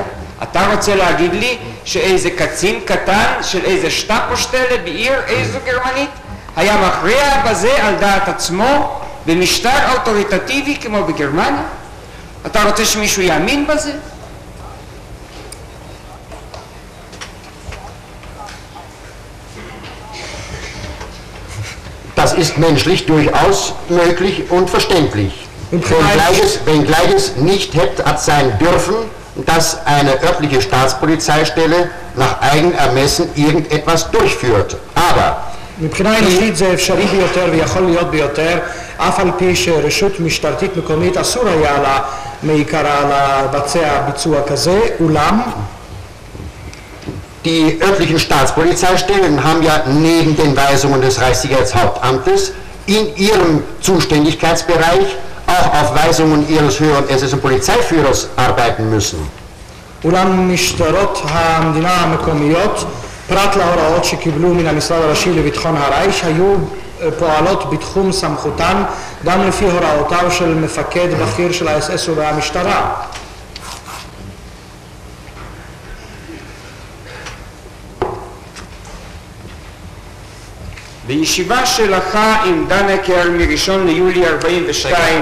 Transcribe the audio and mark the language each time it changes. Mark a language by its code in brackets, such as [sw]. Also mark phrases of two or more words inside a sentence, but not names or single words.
[he] אתה רוצה להגיד לי שאיזה קצין קטן של איזה שטאפושטלה בעיר איזו גרמנית היה מכריע בזה על דעת עצמו במשטר אוטוריטטיבי כמו בגרמניה? אתה רוצה שמישהו יאמין בזה? [de] Das ist menschlich durchaus möglich und verständlich. Wenngleich es nicht hätte sein dürfen, dass eine örtliche Staatspolizeistelle nach Eigenermessen irgendetwas durchführt. Aber [he] מבחינה אנושית זה אפשרי ביותר ויכול להיות ביותר, אף על פי שרשות משטרתית מקומית אסור היה לה מעיקרה לבצע ביצוע כזה, אולם [de] die örtlichen Staatspolizeistellen haben ja neben den Weisungen des Reichssicherheitshauptamtes in ihrem Zuständigkeitsbereich auch auf Weisungen ihres höheren SS- und Polizeiführers arbeiten müssen. [he] אולם משטרות המדינה המקומיות, פרט להוראות שקיבלו מן המשרד הראשי לביטחון הרייך, היו פועלות בתחום סמכותן גם לפי הוראותיו של מפקד בכיר של ה-SS והמשטרה. בישיבה שלך עם דנקר מראשון ליולי 42...